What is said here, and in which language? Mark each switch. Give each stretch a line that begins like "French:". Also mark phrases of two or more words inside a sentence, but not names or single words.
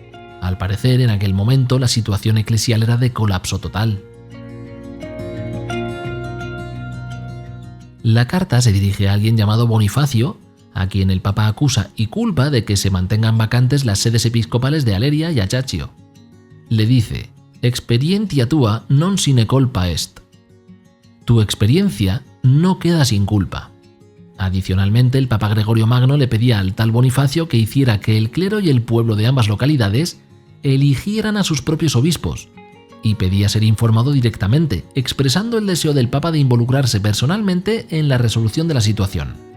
Spanish: Al parecer, en aquel momento la situación eclesial era de colapso total. La carta se dirige a alguien llamado Bonifacio, a quien el Papa acusa y culpa de que se mantengan vacantes las sedes episcopales de Aleria y Ajaccio. Le dice:
Latin: experientia tua non sine culpa est.
Spanish: Tu experiencia no queda sin culpa. Adicionalmente, el Papa Gregorio Magno le pedía al tal Bonifacio que hiciera que el clero y el pueblo de ambas localidades eligieran a sus propios obispos, y pedía ser informado directamente, expresando el deseo del Papa de involucrarse personalmente en la resolución de la situación.